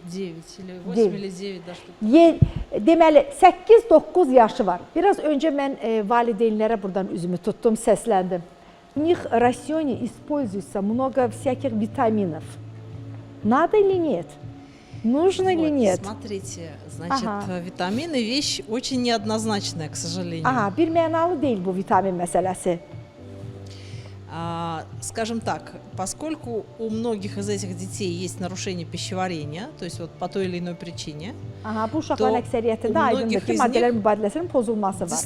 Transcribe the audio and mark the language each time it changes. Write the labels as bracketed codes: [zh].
[ru] 9 или 8 или 9 da что. [az] Deməli, 8-9 yaşı var. Biraz öncə mən valideynlərə buradan üzümü tuttum, səsləndim. [ru] У них в рационе используется много всяких витаминов. Надо или нет? Нужно или нет? Смотрите, значит, витамины вещь очень неоднозначная, к сожалению. [az] Bir mənalı deyil bu vitamin məsələsi. [ru] Скажем так, поскольку у многих из этих детей есть нарушение пищеварения, то есть вот по той или иной причине, [az] Bu uşaqların əksəriyyətində aydındır ki, maddələr mübadiləsinin pozulması var.